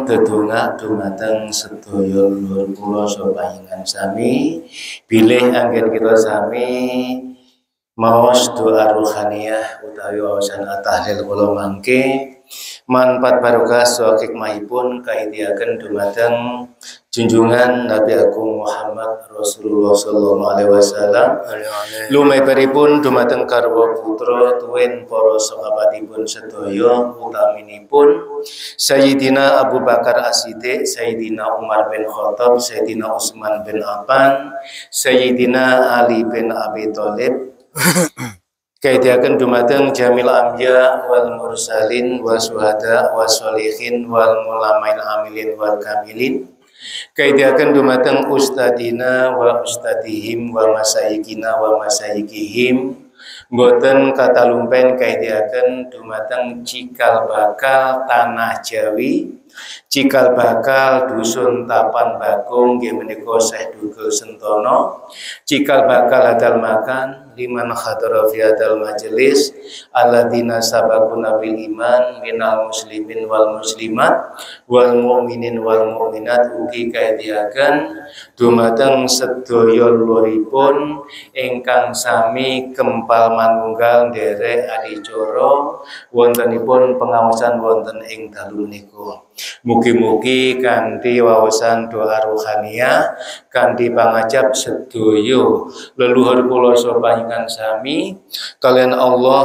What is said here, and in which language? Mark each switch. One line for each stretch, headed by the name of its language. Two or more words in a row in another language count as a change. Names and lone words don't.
Javanese: dedonga dumateng sedaya leluhur kula saha panjenengan sami bilih anggen kita sami maos doa rohaniyah utawi wawasan tahlil kula mangke manfaat barokah saha hikmahipun kaidyaken dumateng junjungan Nabi Agung Muhammad Rasulullah
Arabic: صلى الله عليه وسلم.
Javanese: Lumebaripun dumateng garwa putra tuwin para sahabatipun sedaya utaminipun Sayyidina Abu Bakar As-Siddiq, Sayyidina Umar bin Khattab, Sayyidina Utsman bin Affan, Sayyidina Ali bin Abi Thalib. Kaidaken dumateng
Arabic: جميع الأنبياء والمرسلين والشهداء والصالحين والعلماء العاملين والكاملين.
Javanese: Kaidaken dumateng
Arabic: أستاذنا وأستاذهم ومشايخنا ومشايخهم.
Javanese: Mboten katalumpen kaidaken dumateng cikal bakal tanah Jawi cikal bakal dusun Tapan Bakung nggih menika Syekh Dugel Sentono, cikal bakal
Arabic: هذا المكان لمن حضر في هذا المجلس الذين سبقونا بالإيمان من المسلمين والمسلمات والمؤمنين والمؤمنات
Javanese: ugi kaediaken dumateng sedaya luripun ingkang sami kempal manunggal nderek adicara wontenipun pengaosan wonten ing dalu menika. Mugi-mugi kanthi wawasan doa rohania kanthi pangajap sedaya leluhur kula sapanjenengan sami kalian Allah